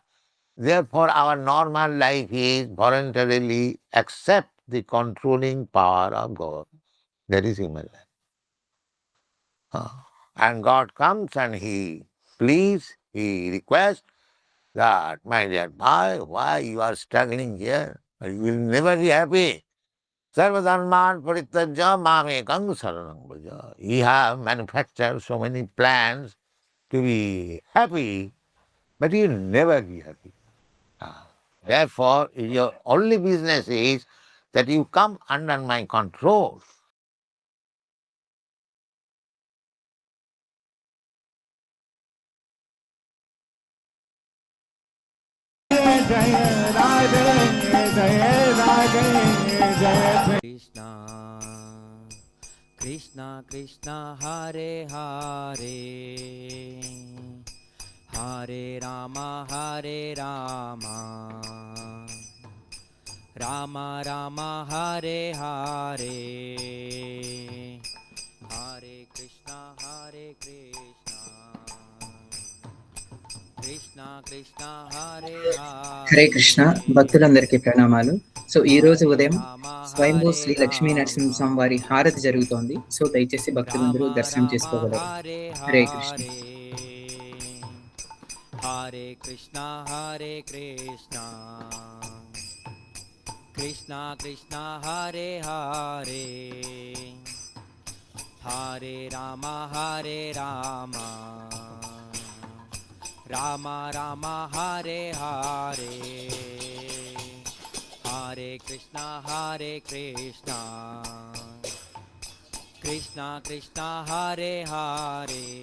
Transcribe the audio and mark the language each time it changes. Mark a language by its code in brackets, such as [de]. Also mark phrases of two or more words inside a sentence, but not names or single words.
[en] Therefore, our normal life is voluntarily accept the controlling power of God. That is human life. And God comes and He pleads, He requests that, my dear boy, why you are struggling here? You will never be happy. [sa] सर्वधर्मान् परित्यज्य मामेकं शरणं भज. [en] You have manufactured so many plans to be happy, but you will never be happy. Therefore, your only business is that you come under my control. [sa] कृष्ण कृष्ण कृष्ण हरे हरे हरे राम राम राम हरे हरे Hare Rama Rama Rama Hare Hare हरे कृष्ण कृष्ण कृष्ण हरे [te] హరే కృష్ణ భక్తులందరికీ ప్రణామాలు. సో ఈ రోజు ఉదయం స్వయంభూ శ్రీ లక్ష్మీ నరసింహస్వామి వారి హారతి జరుగుతోంది. సో దయచేసి భక్తులందరూ దర్శనం చేసుకోగలరు. హరే కృష్ణ. [sa] హరే కృష్ణ కృష్ణ కృష్ణ హరే హరే హరే రామ రామ రామ హరే హరే హరే కృష్ణ కృష్ణ కృష్ణ హరే హరే